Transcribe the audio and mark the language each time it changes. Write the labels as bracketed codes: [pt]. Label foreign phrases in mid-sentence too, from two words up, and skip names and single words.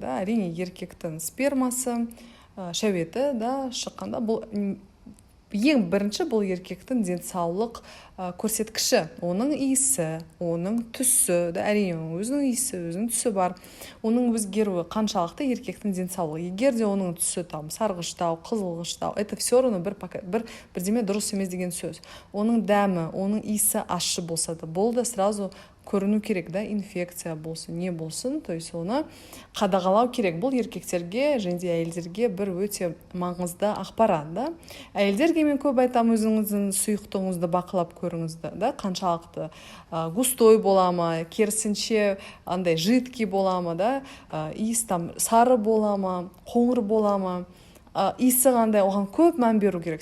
[kk] Әрине еркектің спермасы, шәуеті шыққанда бұл ең бірінші бұл еркектің денсаулық көрсеткіші. Оның иісі, оның түсі, әрине өзінің иісі, өзінің түсі бар. Оның өзгеруі қаншалықты еркектің денсаулығы. Егер де оның түсі сарғыштау, қызылғыштау, [ru] это все равно [kk] бірдеме дұрыс емес деген сөз. Оның дәмі, оның иісі ащы болса да, бұл да сразу көріну керек, инфекция болсын, не болсын, [ru] то есть [kk] оны қадағалау керек. Бұл еркектерге және де әйелдерге бір өте маңызды ақпарат. Әйелдерге мен көп айтам, өзіңіздің сұйықтығыңызды бақылап көріңіз, қаншалықты густой бола ма, керісінше андай жидкий бола ма, иіс сары бола ма, қоңыр бола ма, иісі қандай, оған көп мән беру керек.